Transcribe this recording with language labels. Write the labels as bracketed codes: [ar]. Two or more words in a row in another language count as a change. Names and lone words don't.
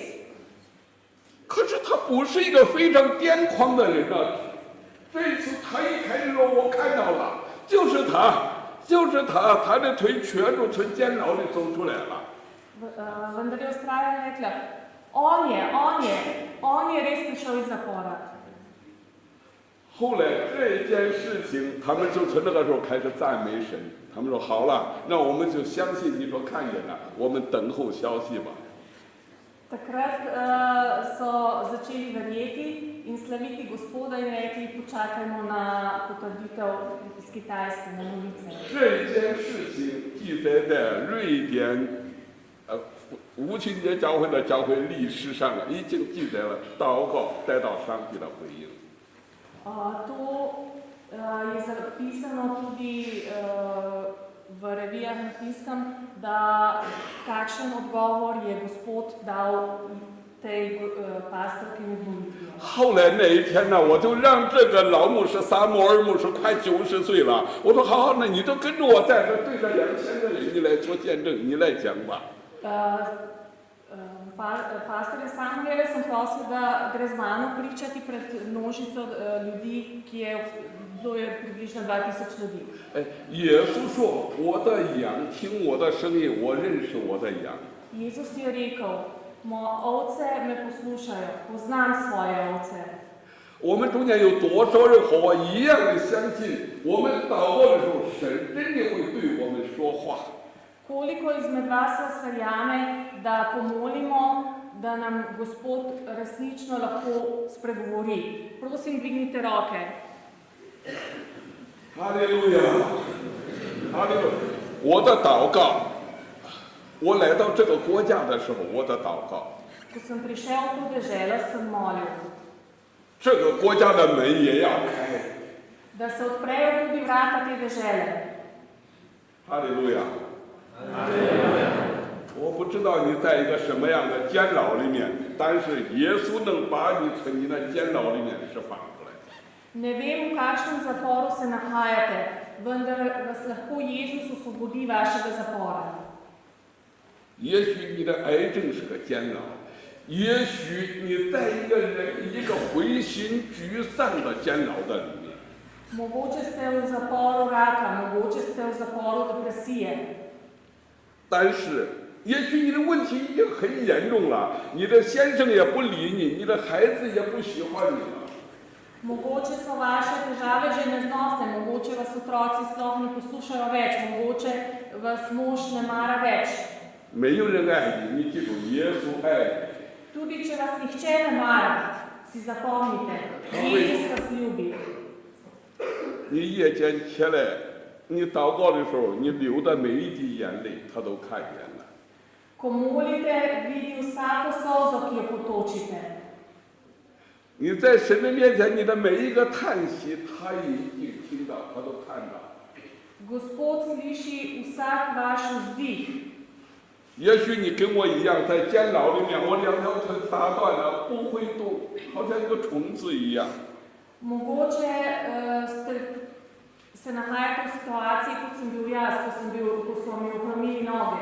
[zh] 可是他不是一个非常癫狂的人啊！这次他一开始说我看到了，就是他，他的腿全都从监牢里走出来了。 [sl] Vendar je vztrajala in rekla, on je res prišel iz zapora. [zh] 后来这件事情，他们就从那个时候开始赞美神。他们说好了，那我们就相信你说看见了，我们等候消息吧。 [sl] Takrat so začeli verjeti in slaviti Gospoda in rekli, počakajmo na potrditev iz Kitajske, na novice. [zh] 这件事情记载在瑞典无情节教会的教会历史上了，已经记载了祷告得到上帝的回应。 [sl] To je zapisano tudi v revijah na Finskem, da kakšen odgovor je Gospod dal tej pastorki med molitvijo. [zh] 后来那一天呢，我就让这个老牧师萨摩尔牧师快90岁了，我说好，那你就跟着我在这对着2000个人，你来做见证，你来讲吧。 [sl] Pastorja Samuela sem prosil, da gre z mano pričati pred množico ljudi, ki je približno 2000 ljudi. [zh] 耶稣说：“我的羊听我的声音，我认识我的羊。” [sl] Jezus je rekel, ovce me poslušajo, poznam svoje ovce. [zh] 我们中间有多少人和我一样的相信，我们祷告的时候，神真的会对我们说话。 [sl] Koliko izmed vas verjame, da pomolimo, da nam Gospod resnično lahko spregovori? Prosim, dvignite roke. [zh] 哈利路亚，哈利路亚！我的祷告，我来到这个国家的时候，我的祷告， [sl] Ko sem prišel v to deželo, sem molil, [zh] 这个国家的门也要开。 [sl] da se odprejo tudi vrata te dežele. [zh] 哈利路亚！我不知道你在一个什么样的监牢里面，但是耶稣能把你从你的监牢里面释放出来。 [sl] Ne vem, v kakšnem zaporu se nahajate, vendar vas lahko Jezus osvobodi vašega zapora. [zh] 也许你的癌症是个监牢，也许你在一个灰心沮丧的监牢的里面。 [sl] Mogoče ste v zaporu raka, mogoče ste v zaporu depresije. [zh] 但是，也许你的问题已经很严重了，你的先生也不理你，你的孩子也不喜欢你了。 [sl] Mogoče so vaše težave že neznosne, mogoče vas otroci sploh ne poslušajo več, mogoče vas mož ne mara več. [zh] 没有人爱你，你记住，耶稣爱你。 [sl] Tudi če vas nihče ne mara, si zapomnite, Jezus vas ljubi. [zh] 你夜间起来，你祷告的时候，你流的每一滴眼泪，他都看见了。 [sl] Ko molite, vidi vsako solzo, ki jo potočite. [zh] 你在神的面前，你的每一个叹息，他已经听到，他都看到。 [sl] Gospod sliši vsak vaš vzdih. [zh] 也许你跟我一样，在监牢里面，我两条腿打断了，不会动，好像一个虫子一样。 [sl] Mogoče se nahajate v situaciji, kot sem bil jaz, ko so mi ohromili noge.